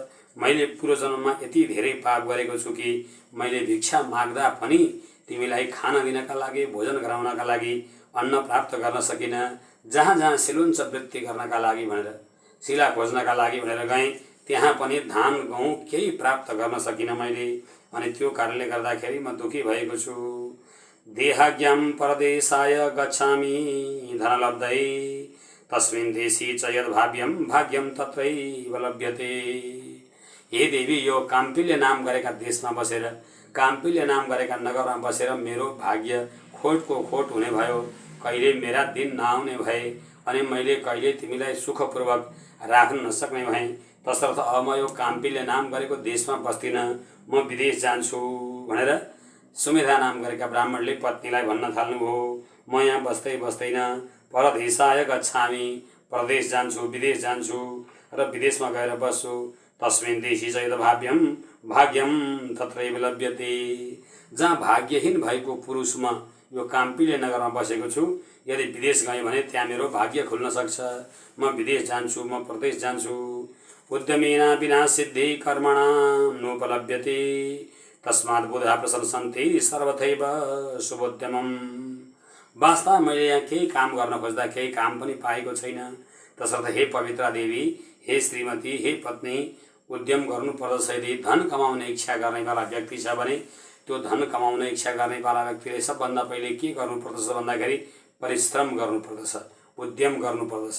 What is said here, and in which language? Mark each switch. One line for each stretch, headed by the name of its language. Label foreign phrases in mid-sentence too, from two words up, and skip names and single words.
Nepali: मैले पूर्वजन्ममा यति धेरै पाप गरेको छु कि मैले भिक्षा माग्दा पनि तिमीलाई खाना दिनका लागि, भोजन गराउनका लागि अन्न प्राप्त गर्न सकिनँ। जहाँ जहाँ सिलुन्छ वृत्ति गर्नका लागि भनेर, शिला खोज्नका लागि भनेर गएँ, त्यहाँ पनि धान गहुँ केही प्राप्त गर्न सकिनँ मैले। अनि त्यो कारणले गर्दाखेरि म दुखी भएको छु।
Sanskrit: देहाज्ञां परदेशाय गच्छामि धनलब्धै तस्मिन् देशी च यद्भाव्यं भाग्यं तत्रैव लभ्यते।
Nepali: हे देवी, यो काम्पिल्य नाम गरेका देशमा बसेर, काम्पिल्य नाम गरेका नगरमा बसेर मेरो भाग्य खोटको खोट हुने भयो। कहिले मेरा दिन नआउने भए अनि मैले कहिले तिमीलाई सुखपूर्वक राख्न नसक्ने भएँ। तसर्थ अब म यो काम्पिल्य नाम गरेको देशमा बस्दिनँ, म विदेश जान्छु भनेर सुमेधा नाम गरेका ब्राह्मणले पत्नीलाई भन्न थाल्नुभयो। म यहाँ बस्दै बस्दैन,
Sanskrit: परदेशाय गच्छामि,
Nepali: परदेश जान्छु, विदेश जान्छु र विदेशमा गएर बस्छु।
Sanskrit: तस्मिन् देशी च यद्भाव्यं भाग्यं तत्रैव लभ्यते।
Nepali: जहाँ भाग्यहीन भएको पुरुष म यो काम्पिल्य नगरमा बसेको छु, यदि विदेश गएँ भने त्यहाँ मेरो भाग्य खुल्न सक्छ। म विदेश जान्छु, म प्रदेश जान्छु।
Sanskrit: उद्यमेन विना सिद्धि कर्मणां नोपलभ्यते तस्मात् बुधा प्रशंसन्ति सर्वथैव शुभोद्यमम्।
Nepali: वास्तवमा मैले यहाँ केही काम गर्न खोज्दा केही काम पनि पाएको छैन। तसर्थ हे पवित्रा देवी, हे श्रीमती, हे पत्नी, उद्यम गर्नुपर्दछ। यदि धन कमाउने इच्छा गर्नेवाला व्यक्ति छ भने त्यो धन कमाउने इच्छा गर्नेवाला व्यक्तिले सबभन्दा पहिले के गर्नुपर्दछ भन्दाखेरि परिश्रम गर्नुपर्दछ, उद्यम गर्नुपर्दछ।